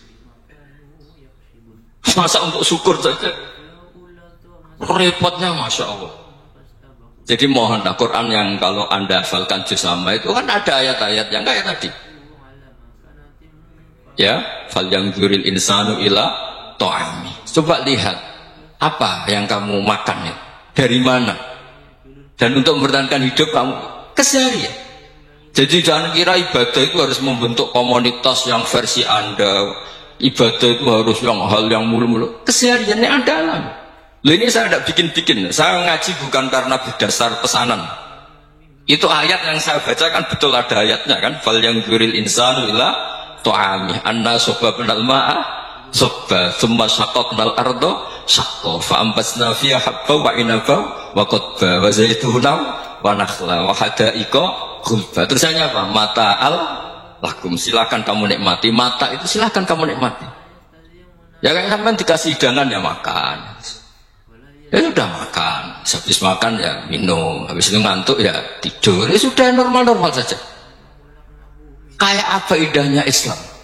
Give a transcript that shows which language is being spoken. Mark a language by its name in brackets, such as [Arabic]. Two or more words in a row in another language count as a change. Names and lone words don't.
[Indonesian] Masa untuk syukur saja repotnya, [Arabic] ما شاء الله. [Indonesian] Jadi mohonlah Quran yang kalau anda hafalkan juz amma itu kan ada ayat-ayat yang kayak tadi. [Arabic] Ya, فلينظر الإنسان إلى طعامه. [Indonesian] Coba lihat apa yang kamu makan ya, dari mana, dan untuk mempertahankan hidup kamu keseharian. Jadi jangan kira ibadah itu harus membentuk komunitas yang versi anda. Ibadah itu harus hal yang mulu-mulu. Kesehariannya anda alami. Loh, ini saya tidak bikin-bikin. Saya ngaji bukan karena berdasar pesanan. Itu ayat yang saya bacakan betul ada ayatnya kan. [Arabic] فلينظر الإنسان إلى طعامه أنا صببنا الماء صبا ثم شققنا الأرض شقا فأنبتنا فيها حبا وعنبا وقضبا وزيتونا ونخلا وحدائق غلبا. [Indonesian] Terusannya apa? [Arabic] متاعا لكم, [Indonesian] silakan kamu nikmati. Mata itu silakan kamu nikmati. Ya kan sampean dikasih hidangan ya makan. Ya sudah makan, habis makan ya minum, habis itu ngantuk ya tidur. Ya sudah normal-normal saja. Kayak apa indahnya Islam.